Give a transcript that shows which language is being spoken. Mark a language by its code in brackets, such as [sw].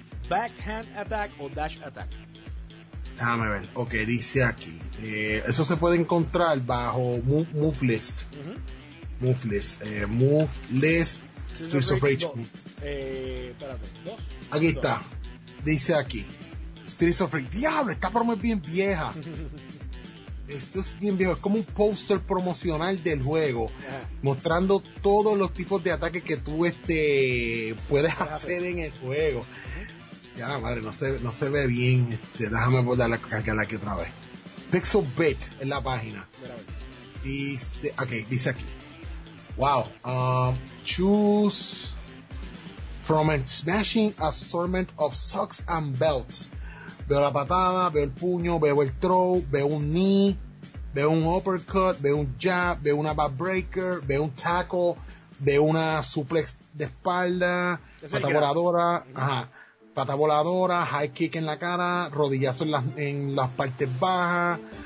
[en] Backhand attack o dash attack. [es] Déjame ver. Ok, dice aquí. Eso se puede encontrar bajo move list. Uh-huh. Move list. Move list. Streets of Rage. Espérate. ¿Dos? Aquí dos. Está. Dice aquí. Streets of Rage. ¡Diablo! Esta promo es bien vieja. Esto es bien viejo. Es como un póster promocional del juego. Yeah. Mostrando todos los tipos de ataques que tú puedes hacer en el juego. Ya la madre, no se ve bien. Déjame volver a cargarla aquí otra vez. Pixelbit es la página. Dice, okay, dice aquí. Wow. [en] Choose from a smashing assortment of socks and belts. [es] Veo la patada, veo el puño, veo el throw, veo un knee, veo un uppercut, veo un jab, veo una backbreaker, veo un tackle, veo una suplex de espalda, pata voladora, ajá, pata voladora, high kick en la cara, rodillazo en las partes bajas.